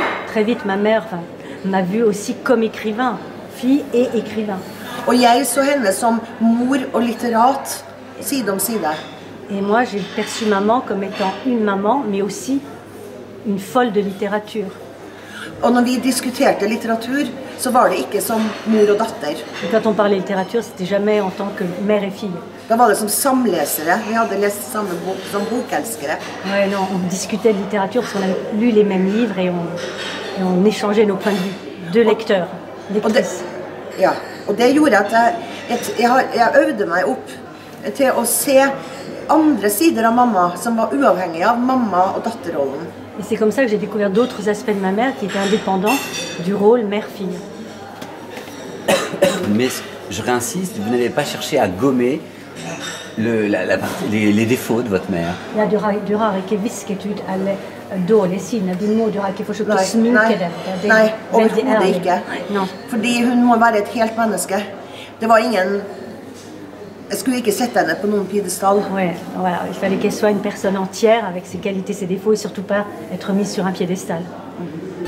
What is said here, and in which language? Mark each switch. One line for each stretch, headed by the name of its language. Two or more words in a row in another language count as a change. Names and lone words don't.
French: Très vite, ma mère m'a vue aussi comme écrivain, fille et écrivain.
Norwegian: Og jeg så henne som mor og litterat, side om side.
French: Et moi, j'ai perçu maman comme étant une maman, mais aussi une folle de littérature.
Norwegian: Og når vi diskuterte litteratur, så var det ikke som mor og datter.
French: Et quand on parlait littérature, c'était jamais en tant que mère et fille.
Norwegian: Da var det som samlesere. Vi hadde lest samme bok som bokelskere.
French: Ouais, non, on discutait de littérature parce qu'on avait lu les mêmes livres et on échangeait nos points de vue. Deux lecteurs, lectrices.
Norwegian: Ja, og det gjorde at jeg øvde meg opp til å se andre sider av mamma som var uavhengige av mamma- og datterrollen.
French: Et c'est comme ça que j'ai découvert d'autres aspects de ma mère qui étaient indépendants du rôle mère-fille. Mais je réinsiste, vous n'avez pas cherché à gommer les défauts de votre mère.
Norwegian: Ja, du har ikke visket ut alle dårlige sidene. Du må ikke forsøke å sminke dem. Nei, overhodet ikke. No. Fordi hun må være et helt menneske. Det var ingen... Jeg skulle ikke sette henne på noen piedestal.
French: Ouais, voilà. Il fallait qu'elle soit une personne entière avec ses qualités, ses défauts et surtout pas être mise sur un piédestal.